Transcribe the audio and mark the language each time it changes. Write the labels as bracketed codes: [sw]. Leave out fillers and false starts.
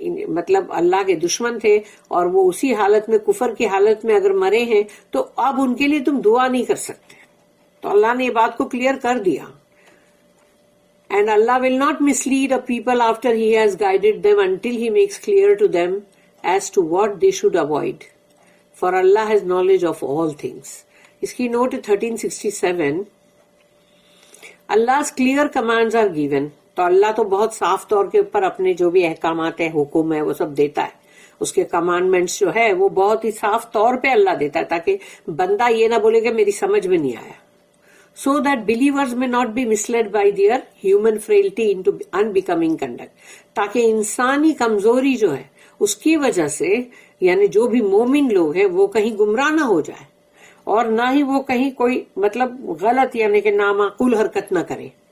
[ur] مطلب اللہ کے دشمن تھے اور وہ اسی حالت میں کفر کی حالت میں اگر مرے ہیں تو اب ان کے لیے تم دعا نہیں کر سکتے۔ تو اللہ نے یہ بات کو کلیئر کر دیا۔ [en] And Allah will not mislead a people after He has guided them until He makes clear to them as to what they should avoid. For Allah has knowledge of all things. [ur] اس کی note [en] 1367، Allah's clear commands are given. [ur] تو اللہ تو بہت صاف طور کے اوپر اپنے جو بھی احکامات ہیں، حکم ہے، وہ سب دیتا ہے۔ اس کے کمانڈمنٹس جو ہے وہ بہت ہی صاف طور پہ اللہ دیتا ہے، تاکہ بندہ یہ نہ بولے کہ میری سمجھ میں نہیں آیا۔ [en] So that believers may not be misled by their human frailty into unbecoming conduct، [ur] تاکہ انسانی کمزوری جو ہے اس کی وجہ سے یعنی جو بھی مومن لوگ ہیں وہ کہیں گمراہ نہ ہو جائے، اور نہ ہی وہ کہیں کوئی مطلب غلط یعنی کہ نامعقول حرکت نہ کرے۔